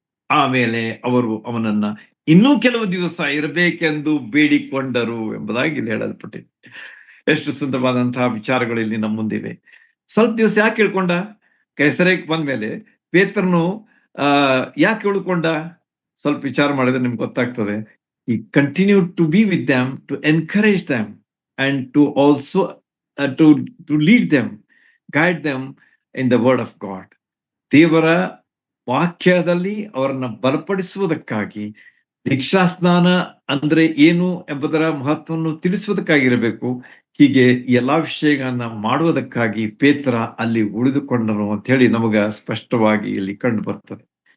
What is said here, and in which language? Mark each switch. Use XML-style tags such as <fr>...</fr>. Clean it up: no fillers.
<kn>ಆಮೇಲೆ ಅವರು ಅವನನ್ನ ಇನ್ನೂ ಕೆಲವು ದಿವಸ ಇರಬೇಕೆಂದು ಬೇಡಿಕೊಂಡರು ಎಂಬುದಾಗಿ ಇಲ್ಲಿ ಹೇಳಲ್ಪಟ್ಟಿದೆ. ಎಷ್ಟು ಸುಂದರವಾದಂತಹ ವಿಚಾರಗಳು ಇಲ್ಲಿ ನಮ್ಮ ಮುಂದಿವೆ. ಸ್ವಲ್ಪ ದಿವಸ ಯಾಕೆ ಹೇಳ್ಕೊಂಡ? ಕೈಸರೈಕ್ ಬಂದ್ಮೇಲೆ ಪೇತ್ರನು ಯಾಕೆ ಉಳ್ಕೊಂಡ? ಸ್ವಲ್ಪ ವಿಚಾರ ಮಾಡಿದ್ರೆ ನಿಮ್ಗೆ ಗೊತ್ತಾಗ್ತದೆ.</kn> <en>he continued to be with them, to encourage them, and to also to lead them, guide them in the word of God.</en> <kn>ದೇವರ ವಾಕ್ಯದಲ್ಲಿ ಅವರನ್ನ ಬಲಪಡಿಸುವುದಕ್ಕಾಗಿ, ದೀಕ್ಷಾಸ್ನಾನ ಅಂದ್ರೆ ಏನು ಎಂಬುದರ ಮಹತ್ವವನ್ನು ತಿಳಿಸುವುದಕ್ಕಾಗಿರಬೇಕು. ಹೀಗೆ ಎಲ್ಲಾ ವಿಷಯಗಳನ್ನ ಮಾಡುವುದಕ್ಕಾಗಿ ಪೇತ್ರ ಅಲ್ಲಿ ಉಳಿದುಕೊಂಡನು ಅಂತ ಹೇಳಿ ನಮಗ ಸ್ಪಷ್ಟವಾಗಿ ಇಲ್ಲಿ ಕಂಡು ಬರ್ತದೆ.</kn>